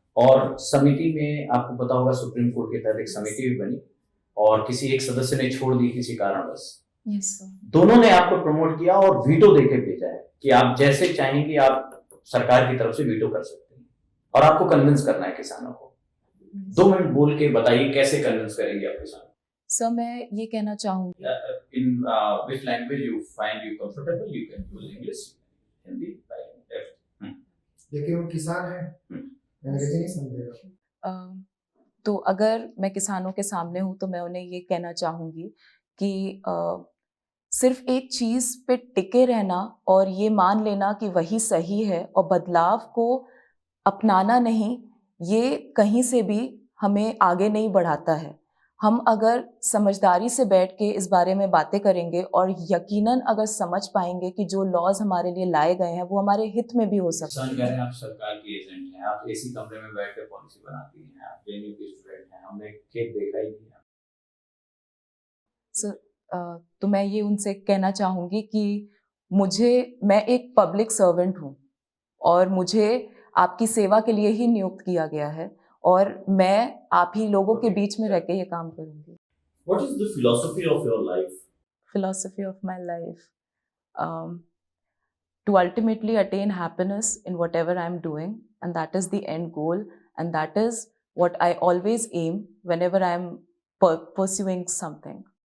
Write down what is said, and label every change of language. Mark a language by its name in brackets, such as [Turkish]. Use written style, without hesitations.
[Hindi] और समिति में आपको पता होगा सुप्रीम कोर्ट के तहत एक समिति भी बनी और किसी एक सदस्य ने छोड़ दी किसी कारणवश। [English] Yes sir. [Hindi] दोनों ने आपको प्रमोट किया और वीटो देके भेजा है कि आप जैसे चाहेंगे आप सरकार की तरफ से वीटो कर सकते हैं और आपको कन्विंस करना है किसानों को। 2 मिनट बोल के बताइए कैसे कन्विंस करेंगे आप किसानों को? सर मैं ये कहना चाहूँगी, [English] In which language you find you comfortable, you can use English, Hindi, [Hindi] लेकिन वो किसान है, अंग्रेजी नहीं समझेगा। तो अगर मैं किसानों के सामने हूँ तो मैं उन्हें ये कहना चाहूँगी कि सिर्फ एक चीज़ पे टिके रहना और ये मान लेना कि वही सही है और बदलाव को अपनाना नहीं, ये कहीं से भी हमें आगे नहीं बढ़ाता है। हम अगर समझदारी से बैठ के इस बारे में बातें करेंगे और यकीनन अगर समझ पाएँगे कि जो लॉज़ हमारे लिए लाए गए हैं, वो हमारे हित में भी हो सकते किसान हैं। कह रहे हैं आप सरकार की एजेंट हैं, आप एसी कमरे में बैठ कर पॉलिसी बनाती हैं, आप जेएनयू की स्टूडेंट हैं, हमने खेत देखा ही नहीं है। स तो मैं ये उनसे कहना चाहूँगी कि मैं एक पब्लिक सर्वेंट हूँ और मुझे आपकी सेवा के लिए ही नियुक्त किया गया है और मैं आप ही लोगों के बीच में रह के ये काम करूँगी। [English] What is the philosophy of your life? Philosophy of my life, to ultimately attain happiness in whatever I'm doing, and that is the end goal, and that is what I always aim whenever I'm pursuing something.